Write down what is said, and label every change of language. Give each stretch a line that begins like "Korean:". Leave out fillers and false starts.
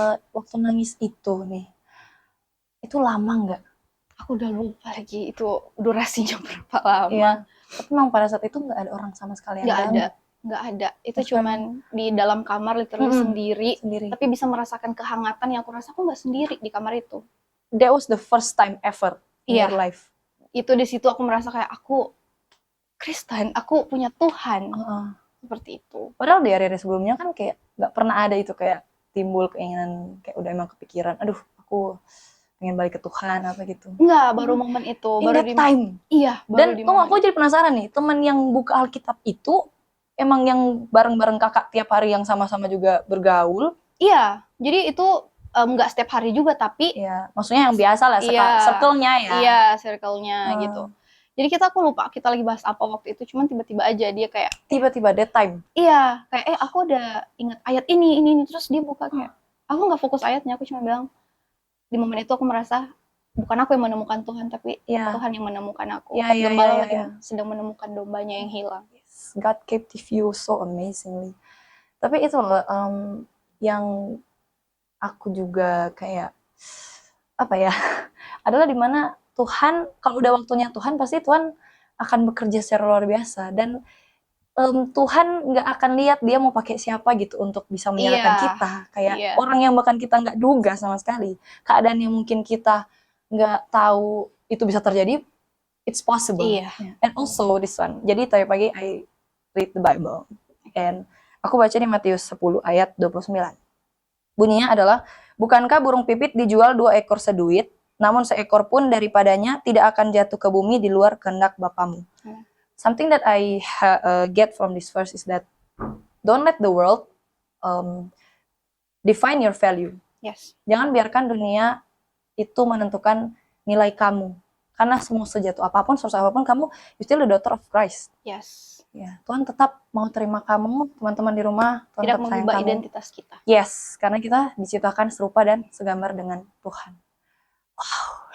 Indonesian: Waktu nangis itu nih, itu lama nggak? Aku udah lupa lagi itu durasinya berapa lama. Iya. Tapi memang pada saat itu nggak ada orang sama sekali yang nggak ada. Itu cuman di dalam kamar literally sendiri. Tapi bisa merasakan kehangatan yang aku rasa aku nggak sendiri di kamar itu.
English: That was the first time ever in your life.
Indonesian: Itu di situ aku merasa kayak aku Kristen, aku punya Tuhan. Seperti itu. Padahal di hari-hari sebelumnya kan kayak nggak pernah ada itu kayak timbul keinginan, kayak udah emang kepikiran, aduh aku pengen balik ke Tuhan apa gitu. Enggak, baru momen itu. Baru di time. Iya, baru. Dan aku jadi penasaran nih, teman yang buka Alkitab itu emang yang bareng-bareng kakak tiap hari yang sama-sama juga bergaul? Iya, jadi itu nggak setiap hari juga, tapi iya, maksudnya yang biasa lah, circle-nya ya. Iya, circle-nya gitu. Jadi aku lupa kita lagi bahas apa waktu itu, cuman tiba-tiba aja dia kayak tiba-tiba
English: that time.
Indonesian: Iya, kayak aku udah ingat ayat ini, terus dia buka kayak aku nggak fokus ayatnya, aku cuma bilang di momen itu aku merasa bukan aku yang menemukan Tuhan, tapi Tuhan yang menemukan aku. Gembala yang sedang menemukan dombanya yang hilang.
English: Yes. God captive you so amazingly.
Indonesian: Tapi itu loh yang aku juga kayak apa ya? adalah dimana Tuhan, kalau udah waktunya Tuhan, pasti Tuhan akan bekerja secara luar biasa. Dan Tuhan nggak akan lihat dia mau pakai siapa gitu untuk bisa menyerahkan kita. Kayak orang yang bahkan kita nggak duga sama sekali. Keadaan yang mungkin kita nggak tahu itu bisa terjadi,
English: it's possible. And also this one.
Indonesian: Jadi tadi pagi
English: I read the Bible.
Indonesian: And aku baca di Matius 10 ayat 29. Bunyinya adalah, bukankah burung pipit dijual 2 ekor seduit, namun seekor pun daripadanya tidak akan jatuh ke bumi di luar kehendak Bapamu.
English: Something that I get from this verse is that don't let the world define your value. Yes.
Indonesian: Jangan biarkan dunia itu menentukan nilai kamu. karena semua sejatuh apapun, susah apapun, kamu
English: you still the daughter of Christ. Yes.
Indonesian: Ya, Tuhan tetap mau terima kamu, teman-teman di rumah. Tuhan Tidak tetap sayang mengubah kamu. identitas kita. Yes, karena kita diciptakan serupa dan segambar dengan Tuhan. Wow.